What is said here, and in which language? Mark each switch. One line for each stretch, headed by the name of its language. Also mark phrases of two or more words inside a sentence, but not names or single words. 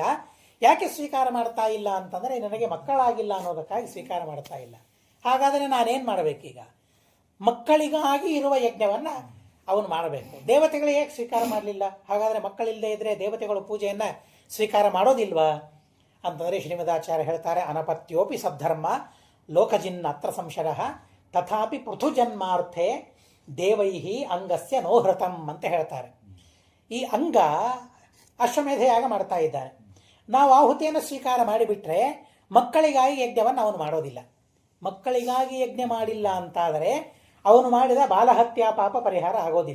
Kannada: ಯಾಕೆ ಸ್ವೀಕಾರ ಮಾಡ್ತಾ ಇಲ್ಲ ಅಂತಂದರೆ ನನಗೆ ಮಕ್ಕಳಾಗಿಲ್ಲ ಅನ್ನೋದಕ್ಕಾಗಿ ಸ್ವೀಕಾರ ಮಾಡ್ತಾ ಇಲ್ಲ. ಹಾಗಾದರೆ ನಾನೇನು ಮಾಡಬೇಕೀಗ? ಮಕ್ಕಳಿಗಾಗಿ ಇರುವ ಯಜ್ಞವನ್ನು ಅವನು ಮಾಡಬೇಕು. ದೇವತೆಗಳು ಹೇಗೆ ಸ್ವೀಕಾರ ಮಾಡಲಿಲ್ಲ? ಹಾಗಾದರೆ ಮಕ್ಕಳಿಲ್ಲದೆ ಇದ್ದರೆ ದೇವತೆಗಳು ಪೂಜೆಯನ್ನು ಸ್ವೀಕಾರ ಮಾಡೋದಿಲ್ವಾ ಅಂತಂದರೆ ಶ್ರೀಮದಾಚಾರ್ಯ ಹೇಳ್ತಾರೆ,
Sanskrit: ಅನಪತ್ಯೋಪಿ ಸದ್ಧರ್ಮ ಲೋಕಜಿನ್ ಅತ್ರ ಸಂಶಯಃ ತಥಾಪಿ ಪೃಥುಜನ್ಮಾರ್ಥೆ ದೇವೈಹಿ ಅಂಗಸ್ಯ ನೋಹೃತಂ
Kannada: ಅಂತ ಹೇಳ್ತಾರೆ. ಈ ಅಂಗ ಅಶ್ವಮೇಧ ಯಾಗ ಮಾಡ್ತಾ ಇದ್ದಾನೆ. ನಾವು ಆಹುತಿಯನ್ನು ಸ್ವೀಕಾರ ಮಾಡಿಬಿಟ್ರೆ ಮಕ್ಕಳಿಗಾಗಿ ಯಜ್ಞವನ್ನು ಅವನು ಮಾಡೋದಿಲ್ಲ. ಮಕ್ಕಳಿಗಾಗಿ ಯಜ್ಞ ಮಾಡಿಲ್ಲ ಅಂತಾದರೆ ಅವನು ಮಾಡಿದ ಬಾಲಹತ್ಯಾ ಪಾಪ ಪರಿಹಾರ ಆಗೋದಿಲ್ಲ.